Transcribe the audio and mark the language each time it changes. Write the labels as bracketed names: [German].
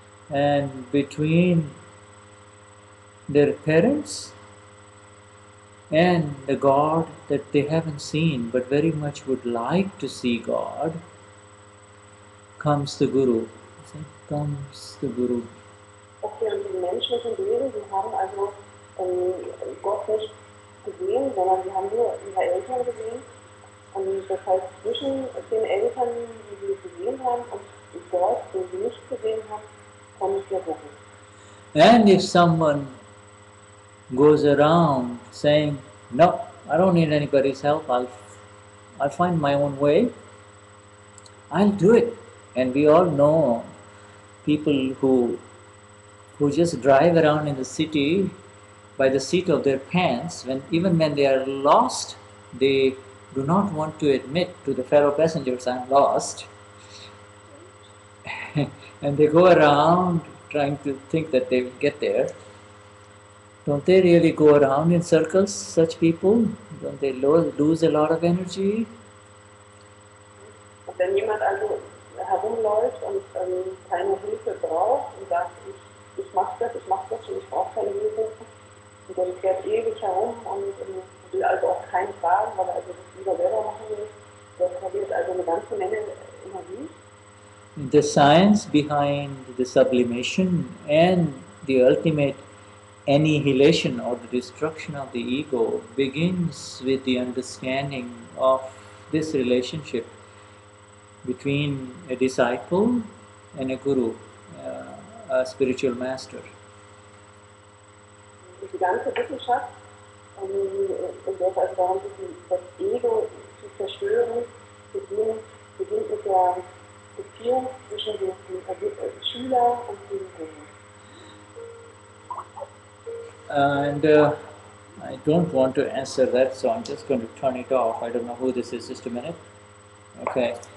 [English] And between their parents and the God that they haven't seen but very much would like to see God, comes the Guru. Comes the Guru. [German] Okay, und die menschlichen Wesen, die haben also Gott nicht gesehen, sondern die haben nur ihre Eltern gesehen. Und das heißt, zwischen den Eltern, die sie gesehen haben, und Gott den sie nicht gesehen haben, kann ich dir rufen. [English] And if someone goes around saying, no, I don't need anybody's help, I'll find my own way, I'll do it. And we all know people who just drive around in the city by the seat of their pants, even when they are lost, they do not want to admit to the fellow passengers, I'm lost. And they go around trying to think that they will get there. Don't they really go around in circles, such people? Don't they lose a lot of energy? [German] Und wenn jemand also herumläuft und keine Hilfe braucht und sagt, ich mach das und ich brauche keine Hilfe, und dann fährt ewig herum und will also auch keinen fragen, weil er also das lieber selber machen will, der verliert also eine ganze Menge Energie. [English] The science behind the sublimation and the ultimate annihilation or the destruction of the ego begins with the understanding of this relationship between a disciple and a guru, a spiritual master. [German] Die ganze Wissenschaft, in der es also darum geht, das Ego zu zerstören, beginnt mit der Beziehung zwischen dem Schüler und dem Guru. [English] And I don't want to answer that, so I'm just going to turn it off. I don't know who this is, just a minute. Okay.